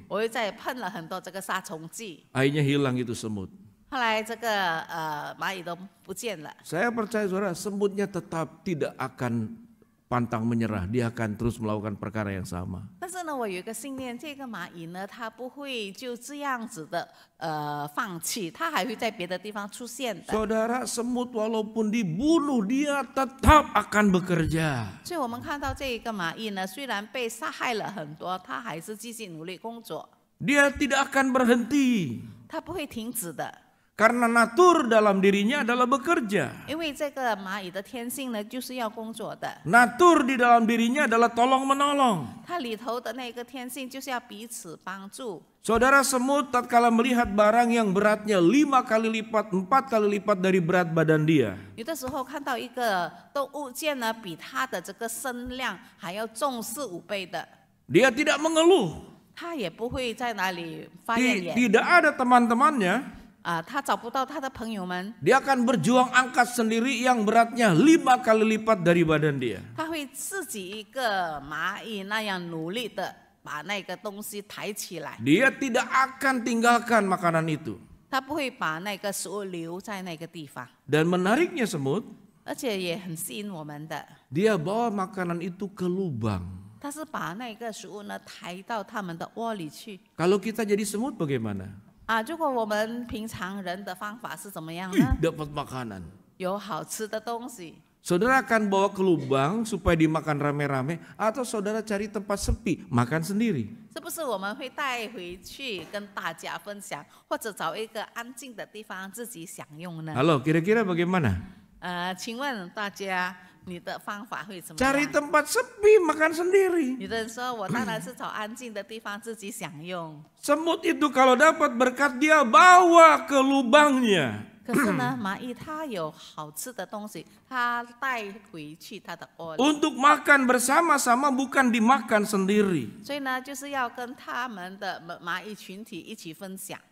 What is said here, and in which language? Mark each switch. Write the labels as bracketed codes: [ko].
[zh] 我又在喷了很多这个杀虫剂。 [id] Akhirnya hilang itu semut. [zh] 后来这个蚂蚁都不见了。 [id] Saya percaya saudara, semutnya tetap tidak akan pantang menyerah. Dia akan terus melakukan perkara yang sama. [zh] 但是呢，我有一个信念，这个蚂蚁呢，它不会就这样子的放弃，它还会在别的地方出现的。 [id] Saudara, semut walaupun dibunuh, dia tetap akan bekerja. [zh] 所以我们看到这一个蚂蚁呢，虽然被杀害了很多，它还是继续努力工作， [id] Dia tidak akan berhenti. [zh] 它不会停止的。 [id] Karena natur dalam dirinya adalah bekerja. [zh] 因为这个蚂蚁的天性呢，就是要工作的。 [id] Natur di dalam dirinya adalah tolong menolong. [zh] 它里头的那个天性就是要彼此帮助。 [id] Saudara, semut tatkala melihat barang yang beratnya 5 kali lipat, 4 kali lipat dari berat badan dia. [zh] 有的时候看到一个动物件呢，比它的这个身量还要重4、5倍的， [id] Dia tidak mengeluh. [zh] 它也不会在哪里发怨言。 [id] Tidak ada teman-temannya. [zh] 他找不到他的朋友们， [id] Dia akan berjuang angkat sendiri yang beratnya 5 kali lipat dari badan dia. [zh] 他会自己一个蚂蚁那样努力的把那个东西抬起来， [id] Dia tidak akan tinggalkan makanan itu. [zh] 他不会把那个食物留在那个地方。 [id] Dan menariknya semut, [zh] 而且也很吸引我们的， [id] dia bawa makanan itu ke lubang. [zh] 他是把那个食物呢抬到他们的窝里去。 [id] Kalau kita jadi semut bagaimana? [zh] 如果我们平常人的方法是怎么样 Ih, 呢？ [id] dapat makanan. [zh] 有好吃的东西， [id] Saudara akan bawa ke lubang supaya dimakan rame-rame, atau saudara cari tempat sepi, makan sendiri. [zh] 是不是我们会带回去跟大家分享，或者找一个安静的地方自己享用呢？ [id] Halo, kira-kira bagaimana? [zh] 请问大家，你的方法会怎么 [id] Cari [zh] 样？ [id] tempat sepi, makan sendiri. [zh] 有的人说，我当然是找安静的地方自己享用。 [id] Semut itu kalau dapat berkat dia bawa ke lubangnya. [zh] 可是呢，蚂蚁它有好吃的东西，它带回去它的窝里， [id] Untuk makan bersama-sama bukan dimakan sendiri. [zh] 所以呢，就是要跟他们的蚂蚁群体一起分享。